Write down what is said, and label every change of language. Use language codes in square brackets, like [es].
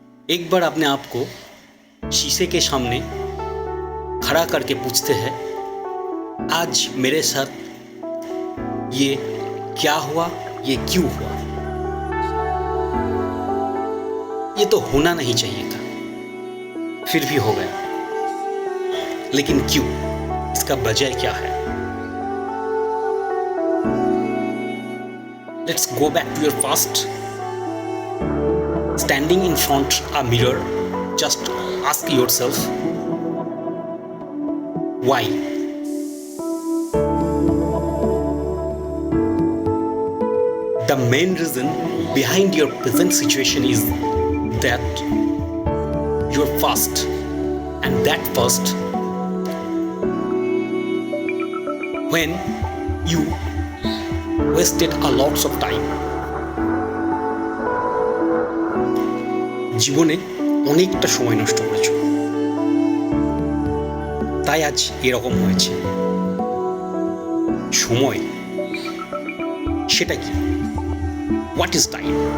[hi] एक बार अपने आप को शीशे के सामने खड़ा करके पूछते हैं, आज मेरे साथ ये क्या हुआ, ये क्यों हुआ। ये तो होना नहीं चाहिए था, फिर भी हो गया। लेकिन क्यों, इसका वजह क्या है? [en] Let's go back to your past. Standing in front of a mirror, just ask yourself, why? The main reason behind your present situation is that you're past, and that past when you wasted a lots of time. [bn] জীবনে অনেকটা সময় নষ্ট করেছো, তাই আজ এরকম হয়েছে। সময় সেটা কি? [en] What is time?